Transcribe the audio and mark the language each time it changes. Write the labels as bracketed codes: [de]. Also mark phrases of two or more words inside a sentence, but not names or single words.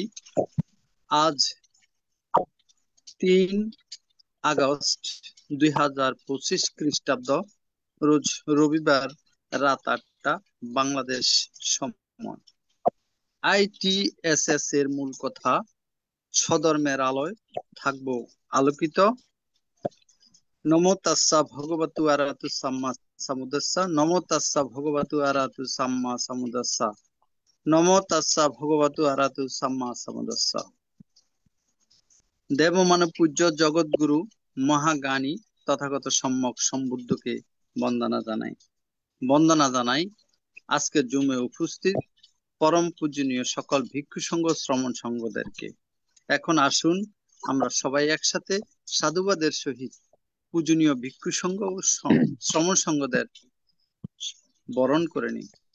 [bn] আজ 3 আগস্ট 2025 খ্রিস্টাব্দ, রোজ রবিবার, রাত 8টা বাংলাদেশ সময়। আইটিএসএস এর মূল কথা, স্বধর্মের আলোয় থাকবো আলোকিত। [pi] নমো তাস্সা ভগবতু আরহাতু সাম্মা সাম্বুদ্দাসা। নমো তাস্সা ভগবতু আরহাতু সাম্মা সাম্বুদ্দাসা। নমো তাস্সা ভগবতু আরহাতু সাম্মা সাম্বুদ্দাসা। [bn] দেবমানব পূজ্য জগৎগুরু মহাজ্ঞানী তথাগত সম্যক সম্বুদ্ধকে বন্দনা জানাই আজকের জুমে উপস্থিত পরম পূজনীয় সকল ভিক্ষু সংঘ শ্রমণ সংঘদেরকে। এখন আসুন আমরা সবাই একসাথে সাধুবাদের সহিত পূজনীয় ভিক্ষু সংঘ ও শ্রমণ সংঘদের বরণ করে নিই।